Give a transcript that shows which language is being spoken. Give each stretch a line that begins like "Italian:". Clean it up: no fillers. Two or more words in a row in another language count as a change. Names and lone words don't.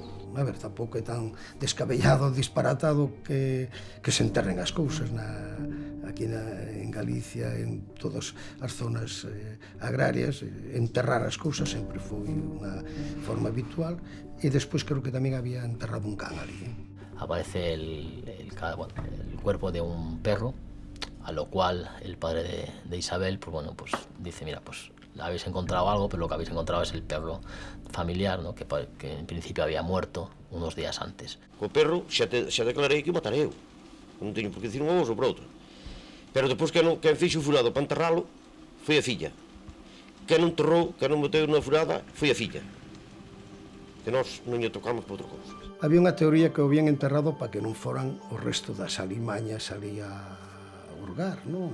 Galician: A ver, tampouco é tan descabellado, disparatado que se enterren as cousas aquí en Galicia, en todas as zonas agrarias. Enterrar as cousas sempre foi unha forma habitual e despois creo que tamén había enterrado un can ali.
Spanish: Aparece el cuerpo de un perro, a lo cual el padre de Isabel, pues bueno, pues dice, mira, pues habéis encontrado algo, pero lo que habéis encontrado es el perro familiar, ¿no? que en principio había muerto unos días antes.
Galician: O perro xa declarei que o matarei eu. Non teño por que dicir unha cousa ou por outra. Pero depois quen fixo o furado para enterralo foi a filla. Quen non enterrou, quen non meteu na furada foi a filla. Que nós non lle tocamos por outra cousa. Había unha teoría que o habían enterrado para que non foran o resto das alimañas ali a hurgar, non?